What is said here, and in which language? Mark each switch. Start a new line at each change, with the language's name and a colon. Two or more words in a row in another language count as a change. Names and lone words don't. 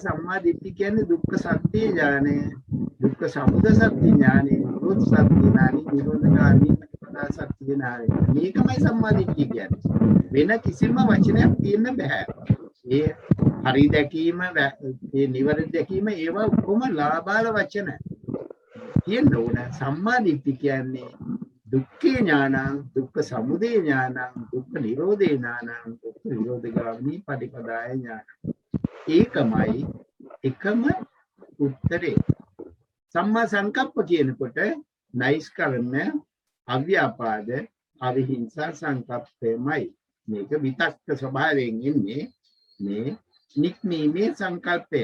Sinhala: සම්මා දිට්ඨි කියන්නේ දුක්ඛ සත්‍ය ඥානය, දුක්ඛ සමුදය සත්‍ය ඥානය, නිරෝධ සත්‍ය ඥානය, නිරෝධගාමී ප්‍රතිපදා සත්‍ය ඥානය. මේකමයි සම්මා දිට්ඨි කියන්නේ. වෙන කිසිම වචනයක් කියන්න බෑ. ඒ හරි දැකීම, ඒ නිවැරදි දැකීම ඒවා ඔක්කොම ලාභාල වචන. කියන්න ඕන සම්මා දිට්ඨි කියන්නේ
Pali: දුක්ඛේ ඥානං, දුක්ඛ සමුදය ඥානං, දුක්ඛ නිරෝධේ ඥානං, දුක්ඛ නිරෝධගාමී පටිපදාය ඥානං.
Sinhala: ඒකමයි එකම උත්තරේ. සම්මා සංකප්ප කියනකොට නෛෂ්කර්ම, අව්‍යාපාද, අවිහිංසා සංකප්පයමයි. මේක විතක්ක ස්වභාවයෙන් ඉන්නේ මේ නික්මීමේ සංකල්පය.